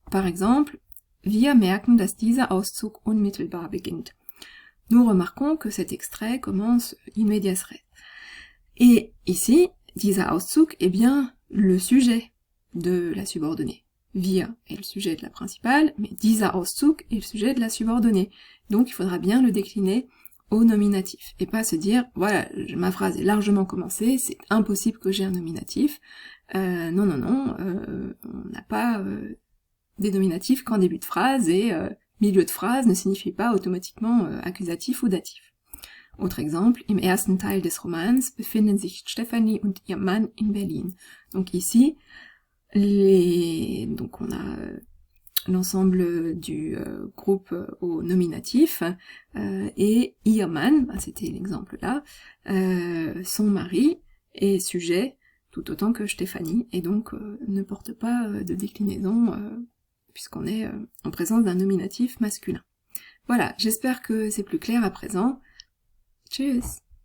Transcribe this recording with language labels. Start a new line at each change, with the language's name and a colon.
French: Par exemple,
German: wir merken, dass dieser Auszug unmittelbar beginnt.
French: Nous remarquons que cet extrait commence in medias res. Et ici,
German: dieser Auszug
French: est bien le sujet de la subordonnée. Wir est le sujet de la principale, mais
German: dieser Auszug
French: est le sujet de la subordonnée. Donc il faudra bien le décliner au nominatif. Et pas se dire, voilà, ma phrase est largement commencée, c'est impossible que j'ai un nominatif. Non, on n'a pas des nominatifs qu'en début de phrase, et milieu de phrase ne signifie pas automatiquement accusatif ou datif. Autre exemple,
German: im ersten Teil des Romans befinden sich Stefanie und ihr Mann in Berlin.
French: Donc ici, Donc on a l'ensemble du groupe au nominatif, et
German: ihr Mann,
French: c'était l'exemple là, son mari est sujet tout autant que Stéphanie, et donc ne porte pas de déclinaison, puisqu'on est en présence d'un nominatif masculin. Voilà, j'espère que c'est plus clair à présent. Tchuss!